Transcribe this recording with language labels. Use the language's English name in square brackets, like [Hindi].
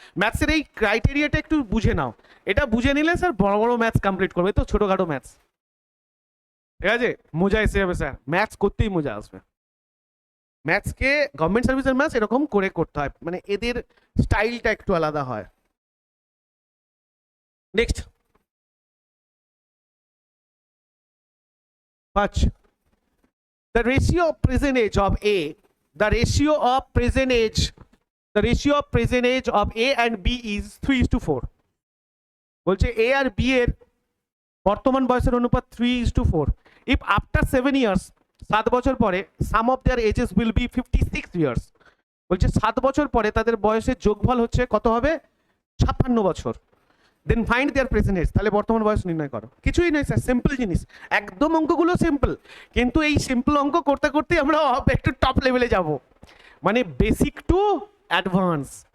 [Bangla] ম্যাথসের এই ক্রাইটেরিয়াটা একটু বুঝে নাও, এটা বুঝে নিলে স্যার বড় বড় ম্যাথস কমপ্লিট করবে, তো ছোটখাটো ম্যাথস, ঠিক আছে? মজা এসে যাবে স্যার, ম্যাথস করতেই মজা আসবে। ম্যাথসকে গভর্নমেন্ট সার্ভিসের ম্যাথস এরকম করে করতে হয়, মানে এদের স্টাইলটা একটু আলাদা হয়। [English] Next 5, the ratio of present age of A, the ratio of present age, the ratio of present age of A and B is 3:4। [Bangla] বলছে A আর B এর বর্তমান বয়সের অনুপাত 3:4। [English] if after 7 years, [Bangla] 7 বছর পরে [English] Sum of their ages will be 56 years. [Bangla] বলছে 7 বছর পরে তাদের বয়সের যোগফল হচ্ছে কত হবে 56 বছর। [English] then find their present age, [Bangla] তাহলে বর্তমান বয়স নির্ণয় করো। কিছুই নয় স্যার, সিম্পল জিনিস, একদম অঙ্কগুলো সিম্পল, কিন্তু এই সিম্পল অঙ্ক করতে করতে আমরা একটু টপ লেভেলে যাব, মানে বেসিক টু অ্যাডভান্স।